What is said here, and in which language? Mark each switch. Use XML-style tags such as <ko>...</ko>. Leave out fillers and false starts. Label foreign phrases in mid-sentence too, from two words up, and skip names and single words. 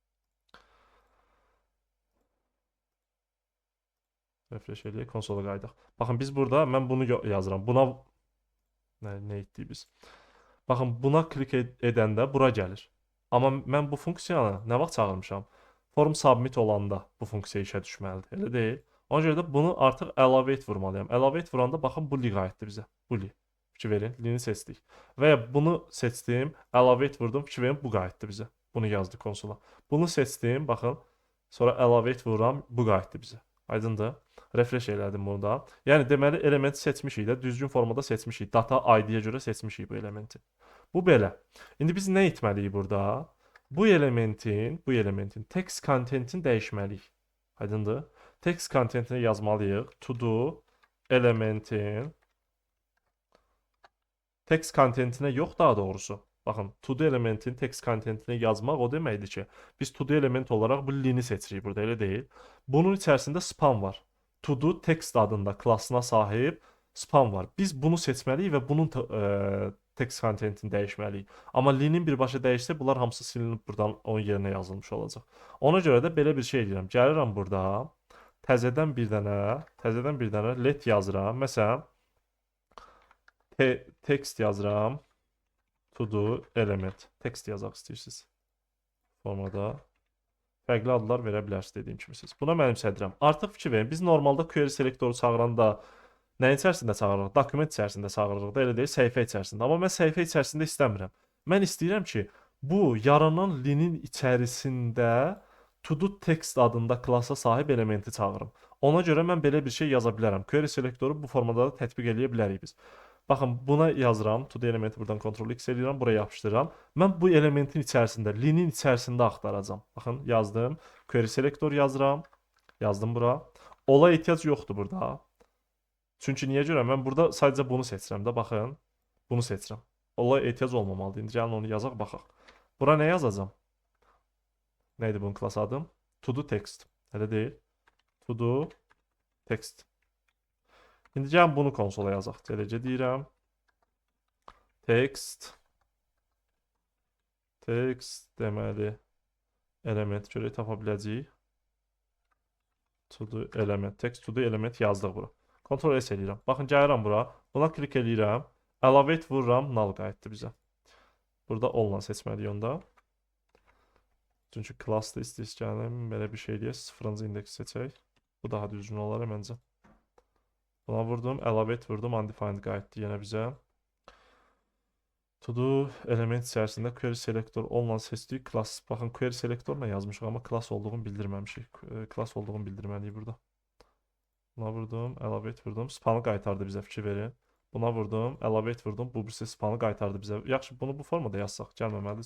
<az>Refresh eləyək, konsola qayıdaq. Baxın, biz burada, mən bunu yazıram. Buna, nə etdik biz? Baxın, buna klik edəndə bura gəlir. Amma mən bu funksiyanı nə vaxt çağırmışam? Form submit olanda bu funksiya işə düşməlidir, elə deyil. Ona görə də bunu artıq elevate vurmalıyam. Elevate vuranda baxın bu li qayıtdı bizə. Bu li. Fikir verin, lini seçdik. Və ya bunu seçdim, elevate vurdum, fikir verin bu qayıtdı bizə. Bunu yazdı konsola. Bunu seçdim, baxın. Sonra elevate vururam, bu qayıtdı bizə. Aydındır? Refresh elədim bunu da. Yəni deməli elementi seçmişik də, düzgün formada seçmişik.</az> <en>Data ID-yə</en> <az>görə seçmişik bu elementi. Bu belə. İndi biz nə etməliyik burada? Bu elementin</az> <en>text contentini</en> <az>dəyişməliyik. Aydındır?</az> <en>Text contentini</en> <az>yazmalıyıq.</az> <en>To do elementin text contentinə</en> <az>yox, daha doğrusu. Baxın,</az> <en>to do elementin text contentinə</en> <az>yazmaq o deməkdir ki, biz</az> <en>to do element</en> <az>olaraq bu lini seçirik burada, elə deyil. Bunun içərisində span var.</az> <en>To do text</en> <az>adında klassına sahib span var. Biz bunu seçməliyik və bunun</az> <en>text contentini</en> <az>dəyişməliyik. Amma linin birbaşa dəyişsə, bunlar hamısı silinib buradan onun yerinə yazılmış olacaq. Ona görə də belə bir şey edirəm. Gəlirəm burada, təzədən bir dənə let yazıram. Məsələn, text yazıram.</az> <en>To do element. Text</en> <az>yazaq istəyirsiniz. Formada fərqli adlar verə bilərsiniz dediyim kimi siz. Buna mənimsədirəm. Artıq fikir verin. Biz normalda</az> <en>query selektoru</en> <az>çağıranda nəyin içərisində çağırırıq? Dokument içərisində çağırırıq da, elə deyil, səhifə içərisində. Amma mən səhifə içərisində istəmirəm. Mən istəyirəm ki, bu yaranan linin içərisində</az> <en>to do text</en> <az>adında klasa sahib elementi çağırım. Ona görə mən belə bir şey yaza bilərəm.</az> <en>Query selektoru</en> <az>bu formada da tətbiq eləyə bilərik biz. Baxın, buna yazıram.</az> <en>To do elementi</en> <az>buradan Ctrl X eləyirəm, buraya yapışdırıram. Mən bu elementin içərisində, linin içərisində axtaracam. Baxın, yazdım.</az> <en>Query selektor</en> <az>yazıram. Yazdım bura. Ola ehtiyac yoxdur burada. Çünki niyə görə? Mən burada sadəcə bunu seçirəm də, baxın. Bunu seçirəm. Ola ehtiyac olmamalıdır. İndi gəlin onu yazaq, baxaq. Bura nə yazacam? Neydi bunun klas adım?</az> <en>To do text.</en> <az>Elə deyil.</az> <en>To do text.</en> <az>İndi gəlin bunu konsola yazaq. Gələcə deyirəm. Text deməli element görək tapa biləcəyik.</az> <en>To do element. Text to do element</en> <az>yazdıq bura. Ctrl S eləyirəm. Baxın, gəlirəm bura. Buna klik eləyirəm. Elevate vururam. Null qayıtdı bizə. Burada onunla seçməliyik onda. Çünki klassda istəyirəm belə bir şey deyək. 0-cı indeksi seçək. Bu daha düzgün olar məncə. Buna vurdum, əlavə et vurdum, undefined qayıtdı yenə bizə.</az> <en>To do element</en> <az>içərisində</az> <en>query selector</en> <az>onunla seçdik. Class, baxın</az> <en>query selectorla</en> <az>yazmışıq, amma class olduğunu bildirməmişik. Class olduğunu bildirməliyik burada. Buna vurdum, əlavə et vurdum. Spanı qaytardı bizə, fikir verin. Buna vurdum, əlavə et vurdum. Bu birisi spanı qaytardı bizə. Yaxşı, bunu bu formada yazsaq gəlməməlidir.</az>